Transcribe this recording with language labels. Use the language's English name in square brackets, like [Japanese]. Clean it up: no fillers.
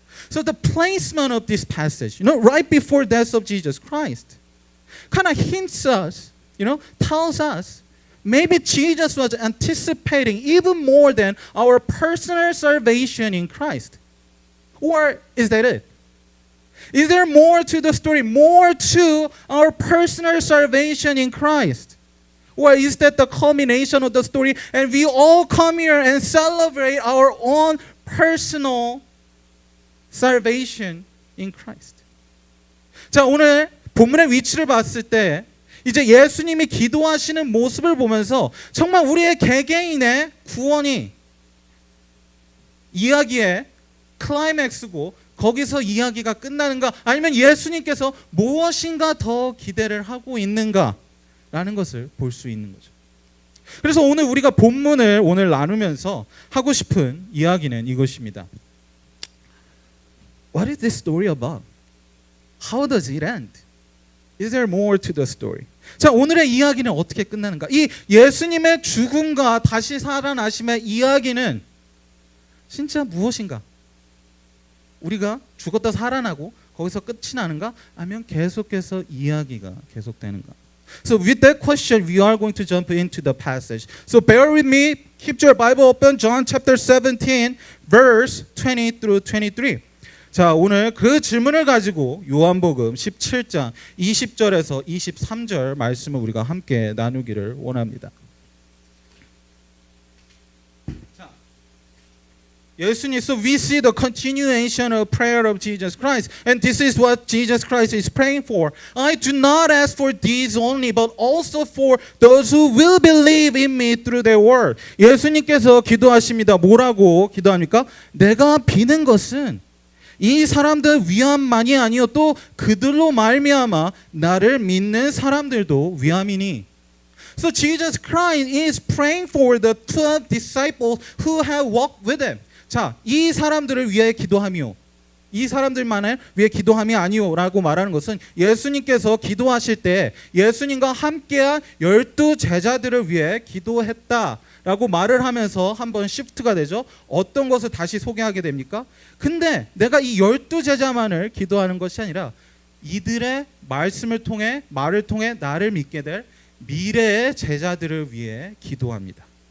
[English] So the placement of this passage, right before death of Jesus Christ, kind of hints us, tells us maybe Jesus was anticipating even more than our personal salvation in Christ. Or is that it? Is there more to the story, more to our personal salvation in Christ? Or is that the culmination of the story and we all come here and celebrate our own personal salvation in Christ? [Korean] 자, 오늘 본문의 위치를 봤을 때 이제 예수님이 기도하시는 모습을 보면서 정말 우리의 개개인의 구원이 이야기의 클라이맥스고 거기서 이야기가 끝나는가 아니면 예수님께서 무엇인가 더 기대를 하고 있는가라는 것을 볼 수 있는 거죠. 그래서 오늘 우리가 본문을 오늘 나누면서 하고 싶은 이야기는 이것입니다. [English] What is this story about? How does it end? Is there more to the story? [Korean] 자, 오늘의 이야기는 어떻게 끝나는가? 이 예수님의 죽음과 다시 살아나심의 이야기는 진짜 무엇인가? 우리가 죽었다 살아나고 거기서 끝이 나는가? 아니면 계속해서 이야기가 계속되는가? [English] So with that question, we are going to jump into the passage. So bear with me. Keep your Bible open. John chapter 17, verse 20 through 23. [Korean] 자, 오늘 그 질문을 가지고 요한복음 17장 20절에서 23절 말씀을 우리가 함께 나누기를 원합니다. [English] 예수님, so we see the continuation of prayer of Jesus Christ, and this is what Jesus Christ is praying for. I do not ask for these only, but also for those who will believe in me through their word. [Korean] 예수님께서 기도하십니다. 뭐라고 기도합니까? 내가 비는 것은 이 사람들 위함만이 아니요 또 그들로 말미암아 나를 믿는 사람들도 위함이니. [English] So Jesus Christ is praying for the 12 disciples who have walked with him. [Korean] 자, 이 사람들을 위해 기도하미요. 이 사람들만을 위해 기도함이 아니요라고 말하는 것은 예수님께서 기도하실 때 예수님과 함께한 12 제자들을 위해 기도했다라고 말을 하면서 한번 시프트가 되죠. 어떤 것을 다시 소개하게 됩니까? 근데 내가 이 12 제자만을 기도하는 것이 아니라 이들의 말씀을 통해 말을 통해 나를 믿게 될 미래의 제자들을 위해 기도합니다.